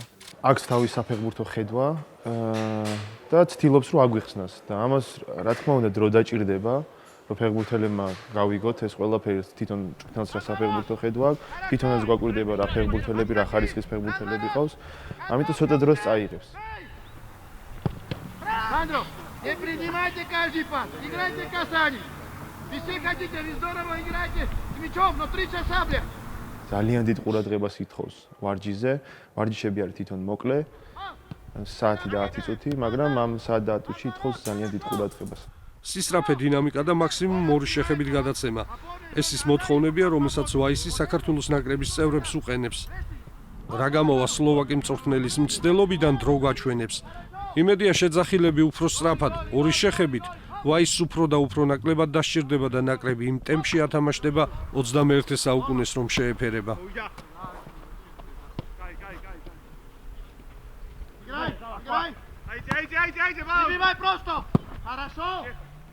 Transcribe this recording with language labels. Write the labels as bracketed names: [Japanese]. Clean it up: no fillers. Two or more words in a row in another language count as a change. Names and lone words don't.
[Georgian] აქვს თავის საფეხბურთო ხედვა და ცდილობს რომ აგვიხსნას და ამას რა თქმა უნდა დრო დაჭირდება. ფეხბურთელებმა გავიგოთ ეს ყველაფერი თვითონ მწვრთნელს რა საფეხბურთო ხედვა აქვს, თვითონაც გვაკვირდება რა ფეხბურთელები, რა ხარისხის фეხბურთელები ყავს. ამიტომ цота დროს წაიღებს. [Russian] Сандро, не принимайте каждый пас, играйте касание. Вы все хотите, вы здорово играете с мячом, но 3 часа, бля. [Georgian] ძალიან დიდ ყურადღებას ითხოვს ვარჯიშზე. ვარჯიშები არის თვითონ მოკლე, საათი და 10 წუთი, მაგრამ ამ საათ და 10 წუთში ითხოვს ძალიან დიდ ყურადღებას. სისწრაფე დინამიკა და მაქსიმუმ 2 შეხებით გადაცემა. ეს ის მოთხოვნებია, რომელსაც ვაისი საქართველოს ნაკრების წევრებს უყენებს. რა გამოვა სლოვაკი მწვრთნელის მცდელობიდან დრო გაჩვენებს. იმედია შეძახილები უფრო სწრაფად 2 შეხებით ვაისს უფრო და უფრო ნაკლებად დასჭირდება და ნაკრები იმ ტემპში ათამაშდება 21 საუკუნეს რომ შეეფერება. [Russian] Играй! Айди, просто! Хорошо!